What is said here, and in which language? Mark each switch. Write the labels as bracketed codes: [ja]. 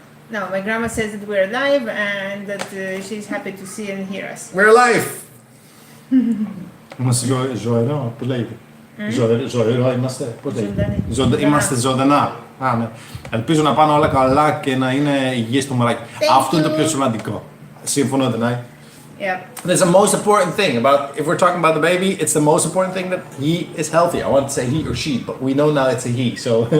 [en] No, my grandma says that we're live and that she's happy to see and hear us. We're live! [el] Είμαστε ζωηρό, που λέγεται. Ζωηρό είμαστε, πώς λέγεται. Είμαστε ζωντανά. Ναι. Ελπίζω να πάνε όλα καλά και να είναι υγιές το μωράκι. Αυτό είναι το πιο σημαντικό. Σύμφωνο, δεν είναι? [en] Yeah. That's the most important thing about, if we're talking about the baby, it's the most important thing that he is healthy. I want to say he or she, but we know now it's a he, so.